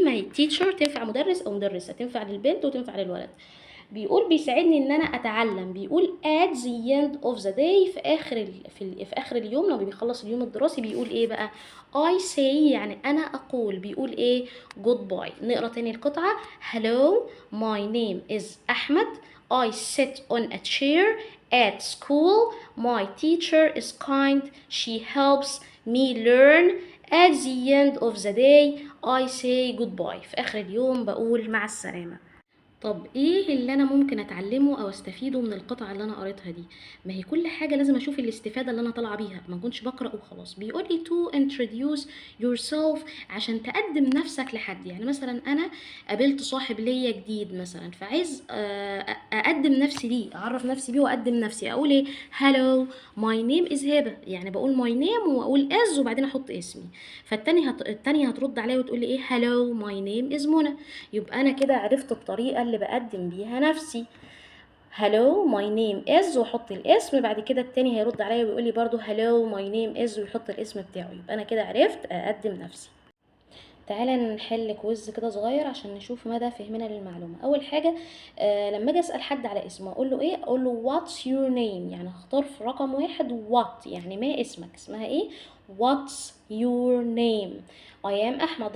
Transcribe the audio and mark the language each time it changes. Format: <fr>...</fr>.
<ar>ما هي teacher تنفع مدرس أو مدرسة، تنفع للبنت وتنفع للولد. بيقول بيساعدني ان انا اتعلم. بيقول</ar> <en>at the end of the day</en> <ar>في اخر اليوم لما بيخلص اليوم الدراسي بيقول ايه بقى؟</ar> <en>I say</en> <ar>يعني انا اقول. بيقول ايه؟ goodbye. نقرا تاني القطعه.</ar> <en>hello my name is احمد. I sit on a chair at school. My teacher is kind. She helps me learn. At the end of the day I say goodbye.</en> <ar>في اخر اليوم بقول مع السلامه. طب ايه اللي انا ممكن اتعلمه او استفيده من القطعه اللي انا قريتها دي؟ ما هي كل حاجه لازم اشوف الاستفاده اللي انا طالعه بيها، ما كنتش بقرا وخلاص. بيقول لي</ar> <en>to introduce yourself</en> <ar>عشان تقدم نفسك لحد. يعني مثلا انا قابلت صاحب ليا جديد مثلا فعايز اقدم نفسي ليه، اعرف نفسي بيه واقدم نفسي. اقول ايه؟</ar> <en>hello my name is هبه.</en> <ar>يعني بقول my name واقول is وبعدين احط اسمي. التانية هترد عليا وتقول لي ايه؟</ar> <en>hello my name is</en> <ar>منى. يبقى انا كده عرفت الطريقه اللي بقدم بيها نفسي.</ar> <en>hello my name is</en> <ar>واحط الاسم. بعد كده التاني هيرد عليا ويقول لي برضو</ar> <en>hello my name is</en> <ar>ويحط الاسم بتاعه. يبقى انا كده عرفت اقدم نفسي. تعالى نحل كويز كده صغير عشان نشوف مدى فهمنا للمعلومه. اول حاجه لما اجي اسال حد على اسمه اقول له ايه؟ اقول له</ar> <en>what's your name.</en> <ar>يعني هختار في رقم واحد what يعني ما اسمك، اسمها ايه؟</ar> <en>what's your name. I am</en> <ar>احمد.</ar>